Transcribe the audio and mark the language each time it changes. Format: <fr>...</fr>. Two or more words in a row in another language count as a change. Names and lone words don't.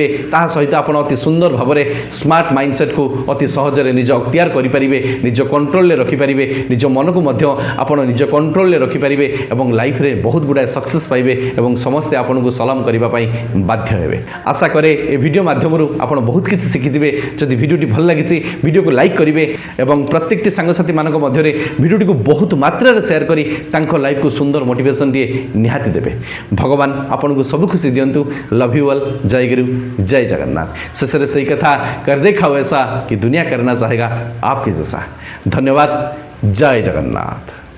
<or>ତାହା ସହିତ ଆପଣ ଅତି ସୁନ୍ଦର ଭାବରେ ସ୍ମାର୍ଟ ମାଇଣ୍ଡସେଟ୍କୁ ଅତି ସହଜରେ ନିଜ ଅକ୍ତିଆର କରିପାରିବେ, ନିଜ କଣ୍ଟ୍ରୋଲରେ ରଖିପାରିବେ, ନିଜ ମନକୁ ମଧ୍ୟ ଆପଣ ନିଜ କଣ୍ଟ୍ରୋଲରେ ରଖିପାରିବେ ଏବଂ ଲାଇଫରେ ବହୁତ ଗୁଡ଼ାଏ ସକ୍ସେସ୍ ପାଇବେ ଏବଂ ସମସ୍ତେ ଆପଣଙ୍କୁ ସଲାମ କରିବା ପାଇଁ ବାଧ୍ୟ ହେବେ। ଆଶା କରେ ଏ ଭିଡ଼ିଓ ମାଧ୍ୟମରୁ ଆପଣ ବହୁତ କିଛି ଶିଖିଥିବେ। ଯଦି ଭିଡ଼ିଓଟି ଭଲ ଲାଗିଛି ଭିଡ଼ିଓକୁ ଲାଇକ୍ କରିବେ ଏବଂ ପ୍ରତ୍ୟେକଟି ସାଙ୍ଗସାଥିମାନଙ୍କ ମଧ୍ୟରେ ଭିଡ଼ିଓଟିକୁ ବହୁତ ମାତ୍ରାରେ ସେୟାର କରି ତାଙ୍କ ଲାଇଫକୁ ସୁନ୍ଦର ମୋଟିଭେସନଟିଏ ନିହାତି ଦେବେ। ଭଗବାନ ଆପଣଙ୍କୁ ସବୁ ଖୁସି ଦିଅନ୍ତୁ।</or> <en>love you all.</en> <hi>जय गुरु, जय जगन्नाथ।</hi> <or>ଶେଷରେ ସେଇ କଥା</or> <hi>कर देखाओ ऐसा कि दुनिया करना चाहेगा आपके जैसा। धन्यवाद। जय जगन्नाथ।</hi>